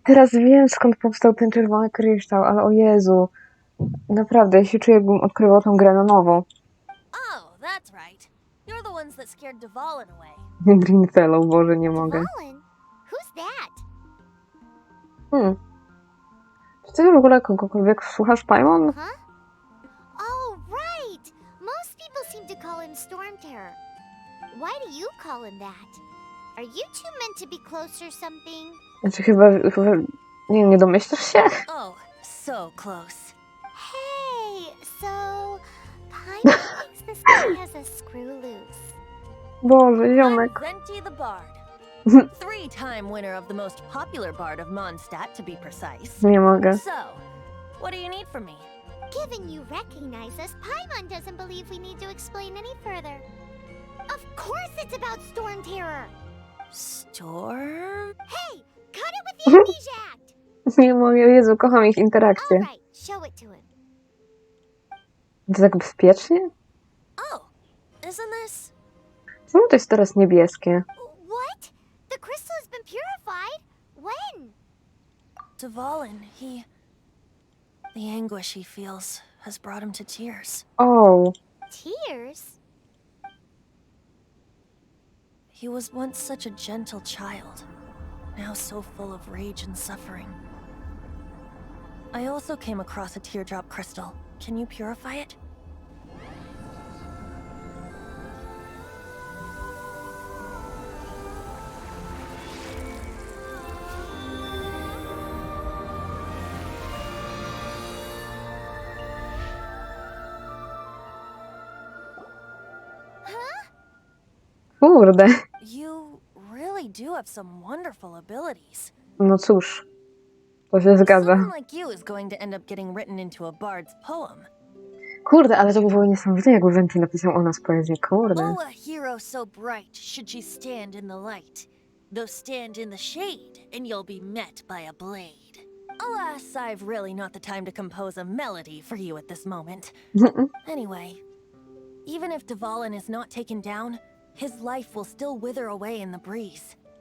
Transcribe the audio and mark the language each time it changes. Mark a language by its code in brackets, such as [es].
[pl] Teraz wiem, skąd powstał ten czerwony kryształ, ale o Jezu. Naprawdę, ja się czuję, jakbym odkrywał tą grę na nowo. [en] Oh, that's right. You're the ones that scared Dvalin away. [pl] Green Fellow, Boże, nie mogę. [en] Dvalin? Who's that? [pl] Czy ty w ogóle kogokolwiek słuchasz, Paimon? [en] Huh? Oh, right! Most people seem to call him Storm Terror. Why do you call him that? Are you two meant to be close or something? [pl] Znaczy chyba nie domyślasz się? [en] Oh, so close. Hey, so... Paimon thinks this guy has a screw loose. [pl] Boże, [en] I'm [pl] ziomek. [en] Venti the Bard. 3-time winner of the most popular bard of Mondstadt, to be precise. [pl] Nie mogę. [en] So, what do you need from me? Given you recognize us, Paimon doesn't believe we need to explain any further. Of course it's about Storm Terror! Storm? Hey, cut it with the amnesia act! [pl] Nie mogę, Jezu, kocham ich interakcje. [en] Alright, show it to him. [pl] To tak bezpiecznie? [en] Oh, isn't this? [pl] Czemu to jest teraz niebieskie? [en] What? The crystal has been purified? When? Dvalin, the anguish he feels has brought him to tears. [pl] O, [en] Tears? He was once such a gentle child, now so full of rage and suffering. I also came across a teardrop crystal. Can you purify it? [pl] kurde. [en] You really do have some wonderful abilities. [pl] No cóż, to się zgadza. [en] Someone like you is going to end up getting written into a bard's poem. [pl] Kurde, ale to by było niesamowite, jakby Venti napisał o nas poezję, kurde. [en] Oh, a hero so bright, should she stand in the light. Though stand in the shade, and you'll be met by a blade. Alas, I've really not the time to compose a melody for you at this moment. Anyway, even if Dvalin is not taken down, his life will still wither away in the breeze.